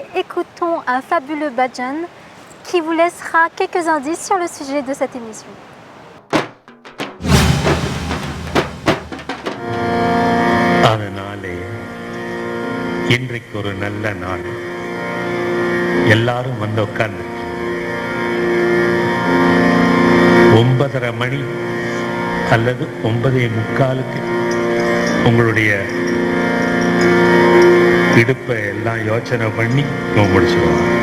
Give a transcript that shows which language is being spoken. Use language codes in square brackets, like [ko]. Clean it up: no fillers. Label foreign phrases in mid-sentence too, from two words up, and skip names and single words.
[fr] écoutons un fabuleux bhajan qui vous laissera quelques indices sur le sujet de cette émission. [ta] அதனாலே இன்றைக்கு ஒரு நல்ல நாள். எல்லாரும் வந்து உட்கார்ந்து 9:30 மணி அல்லது 9:45 உங்களுடைய இடுப்பை எல்லாம் யோசனை பண்ணி முடிச்சிடுவோம்.